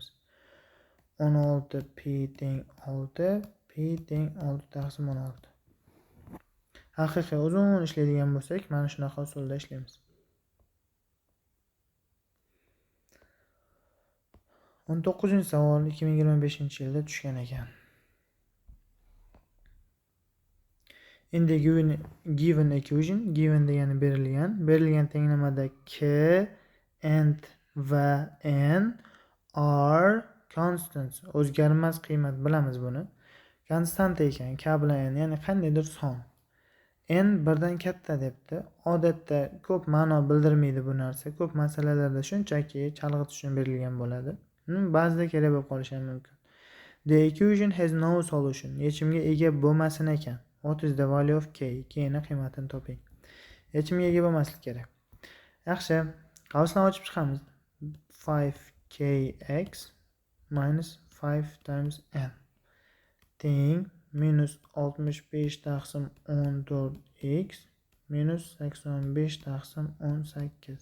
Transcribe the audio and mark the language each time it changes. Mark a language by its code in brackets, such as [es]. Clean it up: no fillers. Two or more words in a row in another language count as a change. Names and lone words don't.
[uz] 16p teng 6, p teng 6 taqsim 16. Haqiqiy uzun ishlaydigan bo'lsak, mana shunaqa usulda ishlaymiz. 19-savol 2025-yilda tushgan ekan. [en] In the given equation, given [uz] degani berilgan tenglamada [en] k and va n are constants. [uz] O'zgarmas qiymat, bilamiz buni. Konstant ekan, k bilan n, ya'ni qandaydir son. N birdan katta debdi. Odatda ko'p ma'no bildirmaydi bu narsa. Ko'p masalalarda shunchaki chalg'itish uchun berilgan bo'ladi. Ba'zida kerak bo'lib qolishi ham mumkin. [en] The equation has no solution. [uz] Yechimga ega bo'lmasin ekan. [en] What is the value of k? [uz] K ni qiymatini toping. Yechimga ega bo'lmaslik kerak. Yaxshi, qavsni ochib chiqamiz. 5kx minus 5 times n teng minus 65 taqsim 14x minus 85 taqsim 18.